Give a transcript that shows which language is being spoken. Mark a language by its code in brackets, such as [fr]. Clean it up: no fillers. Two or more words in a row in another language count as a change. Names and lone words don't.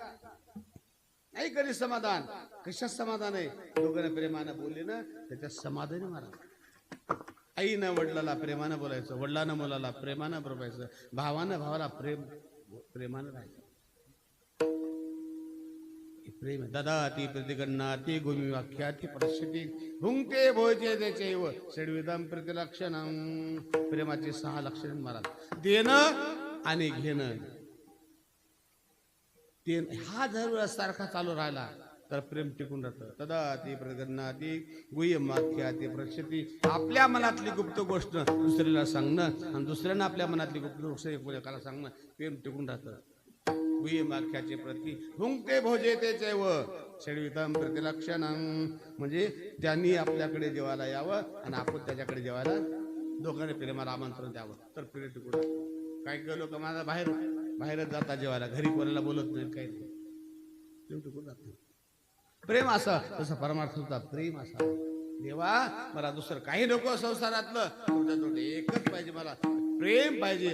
[mr] नाही कधी समाधान. कशात समाधान आहे? दोघांना प्रेमानं बोलले ना त्याच्यात समाधान आहे महाराज. आईनं वडिलाला प्रेमानं बोलायचं, वडिलानं मुलाला प्रेमानं बोलायचं, भावानं भावाला प्रेमानं राहायचं. [sa] प्रेम ददाती प्रतिगन्नाती भूमी वाक्याती प्रश्यती भुंक्ते भोजते त्याचैव षड्विधम प्रतिलक्षणं. [mr] प्रेमाची 6 लक्षणे महाराज. देणं आणि घेणं. हा जर सारखा चालू राहिला तर प्रेम टिकून राहतं. [sa] तदाती प्रतिगन्नाती गुह्यम वाक्याती प्रश्यती. [mr] आपल्या मनातली गुप्त गोष्ट दुसऱ्याला सांगणं आणि दुसऱ्यानं आपल्या मनातली गुप्त गोष्ट एकाला सांगणं, प्रेम टिकून राहतं. [sa] गुह्यम वाक्याचे प्रती भुंक्ते भोजते चैव षड्विधम प्रतिलक्षणं. [mr] म्हणजे त्यांनी आपल्याकडे जेवायला यावं आणि आपण त्याच्याकडे जेवायला, दोघांनी प्रेमाला आमंत्रण द्यावं तर प्रेम टिकून राहतं. काही काही लोक माझा बाहेरच जातात जेवायला, घरी कोणाला बोलत नाही, काही नाही, प्रेम टिकून राहत नाही. प्रेम असं तसं परमार्थ होता. प्रेम असा देवा मला दुसरं काही नको संसारातलं, तुमच्या एकच पाहिजे, मला प्रेम पाहिजे.